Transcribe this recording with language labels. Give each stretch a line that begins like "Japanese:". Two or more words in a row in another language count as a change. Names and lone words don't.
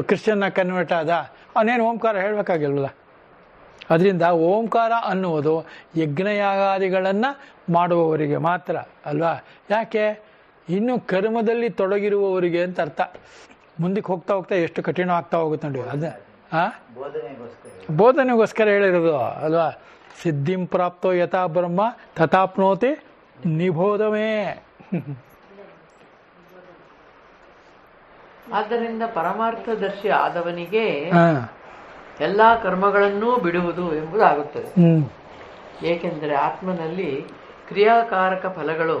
Kannada: ಕ್ರಿಶ್ಚಿಯನ್ನ ಕನ್ವರ್ಟ್ ಆದ ಅವನೇನು ಓಂಕಾರ ಹೇಳಬೇಕಾಗಿಲ್ವಲ್ಲ. ಅದರಿಂದ ಓಂಕಾರ ಅನ್ನುವುದು ಯಜ್ಞಯಾಗಾದಿಗಳನ್ನು ಮಾಡುವವರಿಗೆ ಮಾತ್ರ ಅಲ್ವಾ? ಯಾಕೆ? ಇನ್ನು ಕರ್ಮದಲ್ಲಿ ತೊಡಗಿರುವವರಿಗೆ ಅಂತ ಅರ್ಥ. ಮುಂದಕ್ಕೆ ಹೋಗ್ತಾ ಎಷ್ಟು ಕಠಿಣ ಆಗ್ತಾ ಹೋಗುತ್ತೆ ನೋಡಿ. ಅದೇ ಬೋಧನೆಗೋಸ್ಕರ ಹೇಳಿರೋದು ಅಲ್ವಾ?
Sanskrit: ಸಿದ್ಧಿಂ ಪ್ರಾಪ್ತೋ ಯಥಾ ಬ್ರಹ್ಮ ತಥಾಪ್ನೋತಿ ನಿಬೋಧಮೇ.
Kannada: ಆದ್ದರಿಂದ ಪರಮಾರ್ಥದರ್ಶಿ ಆದವನಿಗೆ ಎಲ್ಲಾ ಕರ್ಮಗಳನ್ನೂ ಬಿಡುವುದು ಎಂಬುದಾಗುತ್ತದೆ. ಹ್ಮ್ ಏಕೆಂದರೆ ಆತ್ಮನಲ್ಲಿ ಕ್ರಿಯಾಕಾರಕ ಫಲಗಳು